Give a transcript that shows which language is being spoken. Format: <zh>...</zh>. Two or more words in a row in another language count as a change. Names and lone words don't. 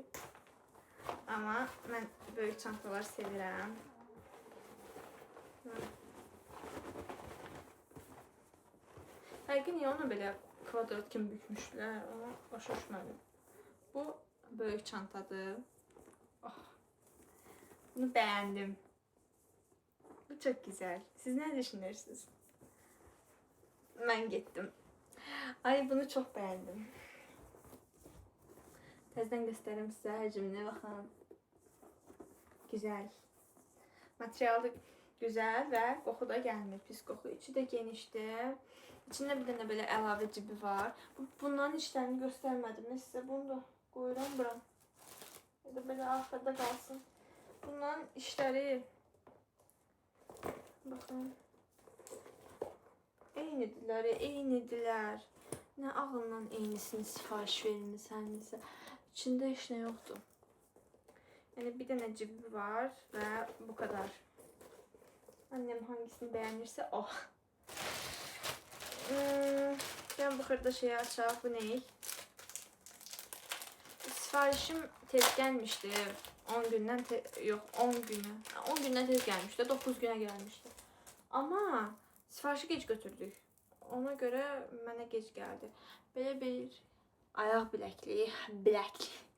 <az>Amma mən böyük çantalar sevirəm. Həqiqi niyə onu belə kvadrat kimi bükmüşlər? Ona başa düşmədim. Bu böyük çantadır. Oh.</az> <tr>Bunu beğendim. Bu çok güzel. Siz ne düşünürsünüz? Ben gittim. Ay bunu çok beğendim. Tezden göstereyim size hacmine bakın. Güzel. Materialı güzel ve koku da gelmiyor. Pis koku. İçi de genişti. İçinde bir tane böyle</tr> <az>əlavə cibi var.</az> <tr>Bunların içlerini göstermedim. Ben size bunu da koyuram buram. Ya da böyle arkada kalsın.</tr> <az>Bunların işləri baxın. Eynidirlər. Nə ağından eynisini sifariş vermisən. İçində heç nə yoxdur. Yəni bir dənə cibi var və bu kadar.</az> <tr>Annem hangisini beğenirse o. Ben bu</tr> <az>xırda şeyi açaq.</az> <tr>Bu ne? Sifarişim tez gelmişti.</tr> <az>10 gündən yox 10 günü. 10 gündən tez gəlmişdi. 9 günə gəlmişdi. Amma sifarişi gec götürdük. Ona görə mənə gec gəldi. Belə bir ayaq biləkli.</az>